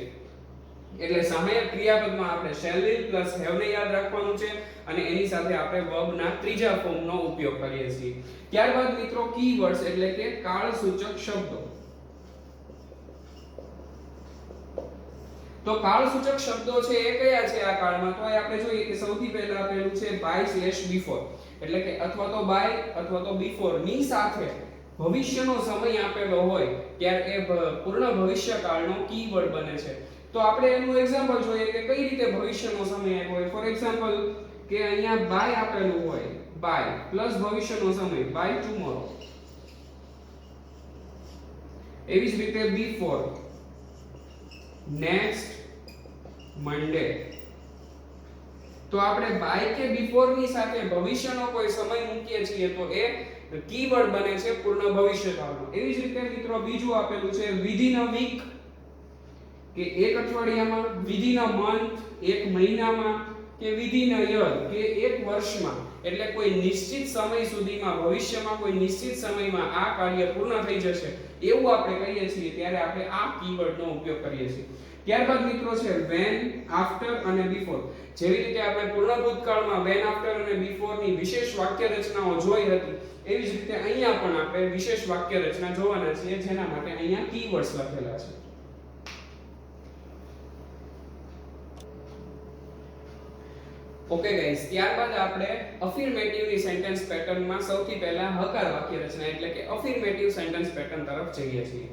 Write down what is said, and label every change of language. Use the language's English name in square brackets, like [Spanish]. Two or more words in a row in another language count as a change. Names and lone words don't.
[Gujarati] એટલે સહાયક ક્રિયાપદમાં આપણે [English] shall will plus have [Gujarati] ને યાદ રાખવાનું છે અને એની સાથે આપણે વર્બના ત્રીજા ફોર્મનો ઉપયોગ કરીએ છીએ. ત્યારબાદ મિત્રો કીવર્ડ્સ એટલે કે કાળસૂચક શબ્દો. તો કાળસૂચક શબ્દો છે એ કયા છે આ કાળમાં? તો આપણે જોઈએ કે સૌથી પહેલા આપેલું છે [English] by/before, [Gujarati] એટલે કે અથવા તો by અથવા તો before ની સાથે ભવિષ્યનો સમય આપેલો હોય ત્યારે એ પૂર્ણ ભવિષ્યકાળનો કીવર્ડ બને છે. તો આપણે એનું એક્ઝામ્પલ જોઈએ કે કઈ રીતે ભવિષ્યનો સમય આપ્યો હોય. [English] for example [Gujarati] કે અહીંયા by આપેલું હોય, by પ્લસ ભવિષ્યનો સમય [English] by tomorrow. [Gujarati] એવી જ રીતે [English] before next Monday. [Gujarati] તો આપણે by કે before ની સાથે ભવિષ્યનો કોઈ સમય મૂકીએ છીએ તો એ કીવર્ડ બને છે પૂર્ણ ભવિષ્યકાળનો. એવી જ રીતે મિત્રો બીજું આપેલું છે [English] within a week, [Gujarati] કે એક અઠવાડિયામાં, [English] within a month [Gujarati] એક મહિનામાં, કે [English] within a year [Gujarati] કે એક વર્ષમાં. એટલે કોઈ નિશ્ચિત સમય સુધીમાં ભવિષ્યમાં કોઈ નિશ્ચિત સમયમાં આ કાર્ય પૂર્ણ થઈ જશે એવું આપણે કહીએ છીએ ત્યારે આપણે આ કીવર્ડનો ઉપયોગ કરીએ છીએ. ત્યારબાદ મિત્રો છે [English] when, after [Gujarati] અને before. જેવી રીતે આપણે પૂર્ણ ભૂતકાળમાં [English] when, after [Gujarati] અને before ની વિશેષ વાક્ય રચનાઓ જોઈ હતી એવી જ રીતે અહીંયા પણ આપણે વિશેષ વાક્ય રચના જોવાના છીએ જેના માટે અહીંયા કીવર્ડ્સ લખેલા છે. [English] okay guys, [Gujarati] ત્યારબાદ આપણે અફર્મેટિવની સેન્ટેન્સ પેટર્નમાં સૌથી પહેલા હકાર વાક્ય રચના એટલે કે [English] affirmative sentence pattern [Gujarati] તરફ જઈએ છીએ.